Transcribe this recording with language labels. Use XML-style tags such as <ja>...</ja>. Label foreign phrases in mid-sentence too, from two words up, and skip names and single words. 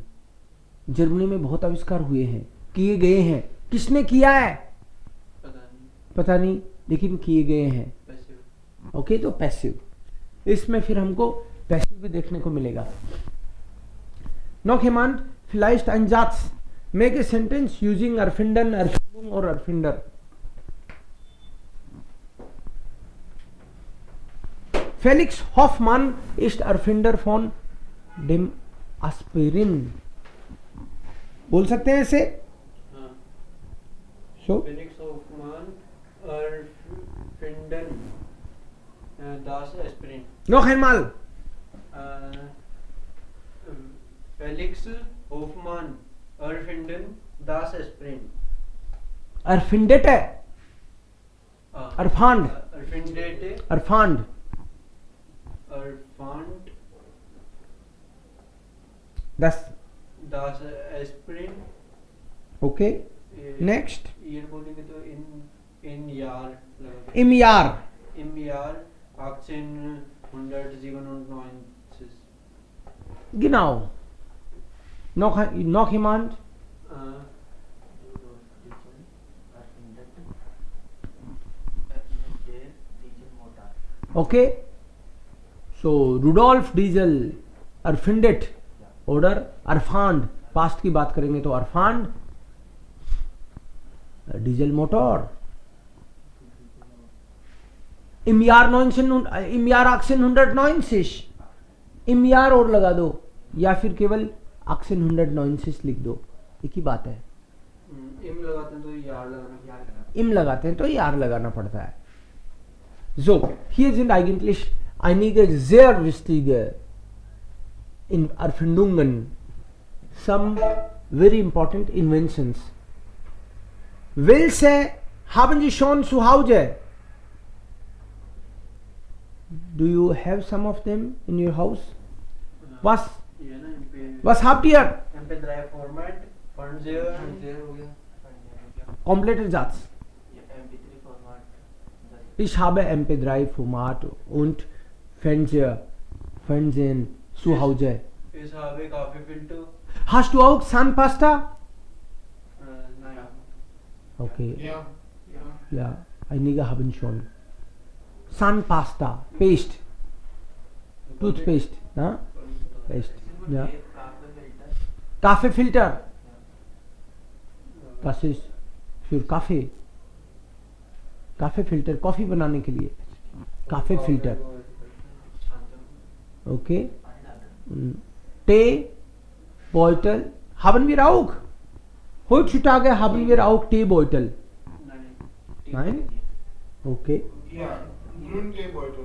<hi>जर्मनी में बहुत आविष्कार हुए हैं, किए गए हैं. किसने किया है पता नहीं, लेकिन किए गए हैं. ओके, तो पैसिव. इसमें फिर हमको पैसिव भी देखने को मिलेगा.</hi> <de>Noch jemand? Vielleicht ein Satz.</de> <en>Make a sentence using</en> <de>erfinden, Erfindung</de> <en>or Erfinder.</en> <de>Felix Hoffmann ist Erfinder von dem Aspirin.</de> <hi>बोल सकते हैं ऐसे?</hi> <de>So? Felix Hoffmann, Erfinden, das Aspirin. Noch einmal. Felix Hoffmann, Erfinden, das Aspirin. erfindete, erfand, Erfindete, erfand. erfand, Das das aspirin.</de> <en>okay. Next,</en> <hi>ईयर बोलेंगे तो</hi> <de>in Jahr</de> <hi>लगा</hi> <de>im Jahr. im Jahr 1897. Genau. Noch jemand? Okay. So Rudolf Diesel erfindet oder erfand.</de> <hi>पास्ट की बात करेंगे तो erfand डीजल मोटर.</hi> <de>Im Jahr 1890. Im Jahr</de> <hi>और लगा दो या फिर केवल 1890 लिख दो, एक ही बात है. इम लगाते हैं तो यार लगाना. Im लगाते हैं तो यार लगाना पड़ता है.</hi> <de>So, hier sind eigentlich einige sehr wichtige Erfindungen,</de> <en>some very important inventions.</en> <de>Welche haben Sie schon zu Hause?</de> <en>Do you have some of them in your house?</en> <de>Was?</de> <hi>ये ना MP</hi> <de>Was habt ihr? MP3 format Fernseher</de> <hi>हो गया.</hi> <de>Kompletter Satz. MP3 Format. Ich habe MP3-Format und Fernsehen zu Hause. Ich habe Kaffeefilter. Hast du auch Zahnpasta? Nein. Okay. Ja. Ja, einige haben schon. Zahnpasta, Paste, Toothpaste, na? Paste, ja. Kaffeefilter, das ist für Kaffee.</de> <hi>Kaffeefilter, Kaffee बनाने के लिए.</hi> <de>Kaffeefilter, okay. Teebeutel haben wir auch. Heutzutage haben wir auch Teebeutel. Nein? Okay. Ja. Grünteebeutel.</de>